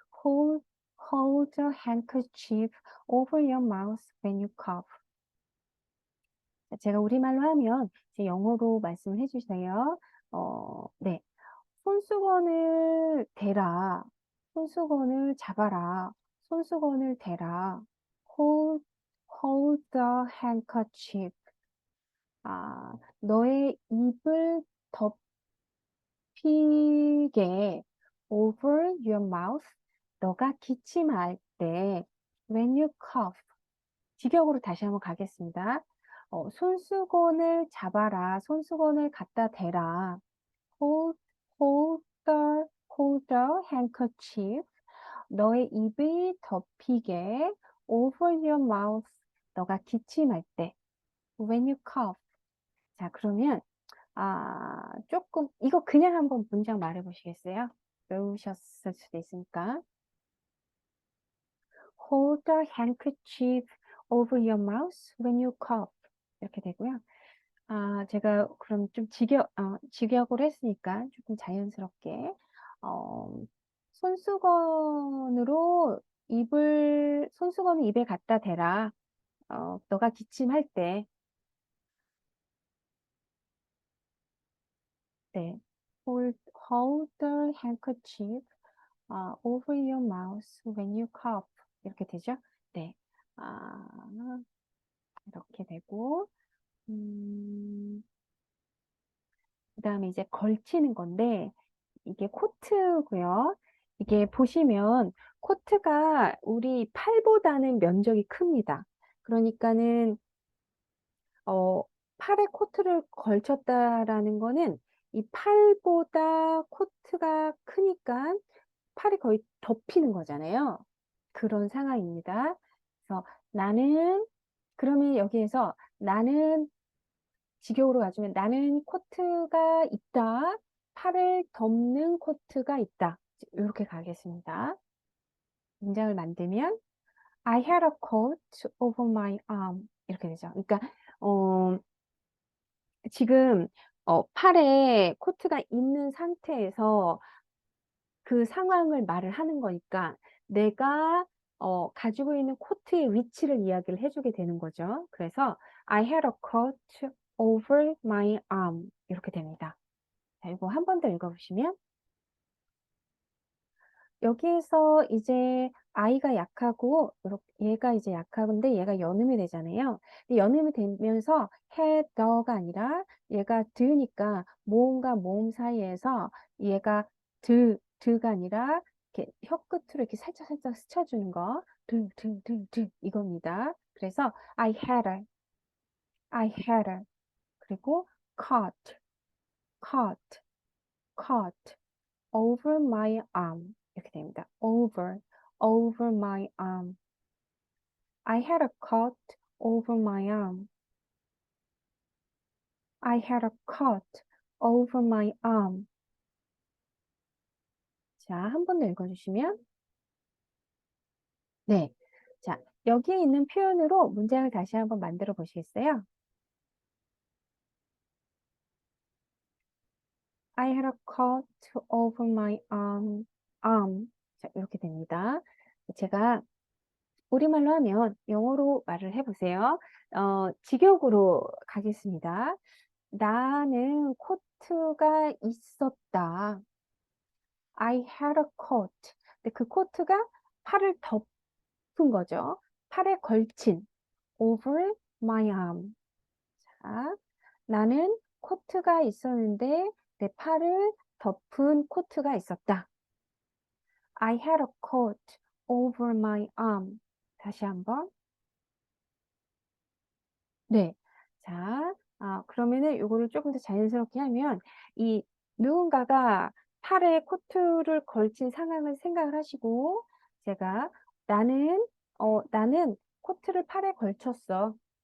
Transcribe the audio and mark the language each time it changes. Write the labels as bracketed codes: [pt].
[en] Hold, hold a handkerchief over your mouth when you cough. [ko] 자, 제가 우리말로 하면 이제 영어로 말씀을 해주세요. 네. 손수건을 대라. 손수건을 잡아라. 손수건을 대라. [en] Hold, hold the handkerchief. [ko] 너의 입을 덮이게 [en] over your mouth. [ko] 너가 기침할 때 [en] when you cough. [ko] 직역으로 다시 한번 가겠습니다. 손수건을 잡아라. 손수건을 갖다 대라. [en] hold, hold the handkerchief. [ko] 너의 입을 덮이게 [en] over your mouth. [ko] 너가 기침할 때 [en] when you cough. [ko] 자, 그러면 조금 이거 그냥 한번 문장 말해 보시겠어요? 외우셨을 수도 있으니까. [en] Hold the handkerchief over your mouth when you cough. [ko] 이렇게 되고요. 제가 그럼 좀 직역을 했으니까 조금 자연스럽게, 손수건으로 손수건을 입에 갖다 대라. 너가 기침할 때, 네. [en] hold the handkerchief, over your mouth when you cough. [ko] 이렇게 되죠? 네. 아, 이렇게 되고, 그 다음에 이제 걸치는 건데, 이게 코트고요. 이게 보시면 코트가 우리 팔보다는 면적이 큽니다. 그러니까는 팔에 코트를 걸쳤다라는 거는 이 팔보다 코트가 크니까 팔이 거의 덮이는 거잖아요. 그런 상황입니다. 그래서 나는 그러면 여기에서 나는 직역으로 가주면 나는 코트가 있다. 팔을 덮는 코트가 있다. 이렇게 가겠습니다. 문장을 만들면 [en] I had a coat over my arm. [ko] 이렇게 되죠. 그러니까 지금 팔에 코트가 있는 상태에서 그 상황을 말을 하는 거니까 내가 가지고 있는 코트의 위치를 이야기를 해주게 되는 거죠. 그래서 [en] I had a coat over my arm. [ko] 이렇게 됩니다. 자, 이거 한 번 더 읽어보시면 여기에서 이제 아이가 약하고 얘가 이제 약하건데 얘가 연음이 되잖아요. 연음이 되면서 해, 더가 아니라 얘가 드니까 모음과 모음 사이에서 얘가 드가 아니라 이렇게 혀 끝으로 이렇게 살짝 스쳐주는 거 드 이겁니다. 그래서 [en] I had a [ko] 그리고 [en] caught caught caught over my arm. [ko] 이렇게 됩니다. [en] over my arm. I had a cut over my arm. I had a cut over my arm. [ko] 자, 한 번 더 읽어주시면. 네. 자, 여기에 있는 표현으로 문장을 다시 한번 만들어 보시겠어요? [en] I had a cut over my arm. [ko] 자, 이렇게 됩니다. 제가 우리말로 하면 영어로 말을 해보세요. 직역으로 가겠습니다. 나는 코트가 있었다. [en] I had a coat. [ko] 근데 그 코트가 팔을 덮은 거죠. 팔에 걸친 [en] over my arm. [ko] 자, 나는 코트가 있었는데 내 팔을 덮은 코트가 있었다. [en] I had a coat over my arm. [ko] 다시 한번. 네. 자, 그러면은 요거를 조금 더 자연스럽게 하면 이 누군가가 팔에 코트를 걸친 상황을 생각을 하시고 제가 나는 코트를 팔에 걸쳤어.